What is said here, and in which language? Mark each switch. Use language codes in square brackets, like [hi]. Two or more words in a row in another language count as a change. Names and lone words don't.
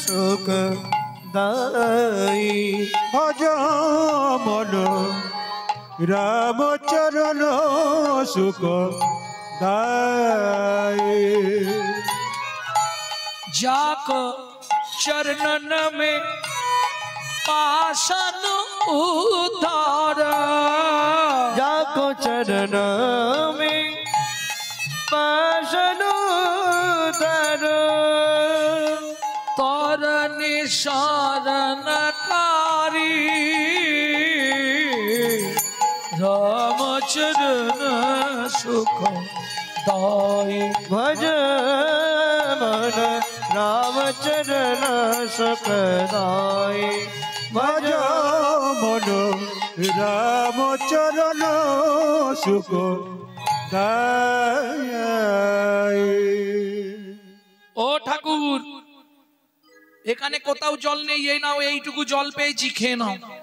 [hi] सुख दाई भज मन रामचरण सुख दाई जाको चरणन में पाशन उतार जाको चरण में पाशन उतार तोर निशारनकारी रामचरण सुख दाई भज मन रामचरण सुख दाई भज मन रामचरण सुख दाई। [bn] ও ঠাকুর, এখানে কোথাও জল নেই, এই নাও এইটুকু জল পেয়েছি, খেয়ে নাও।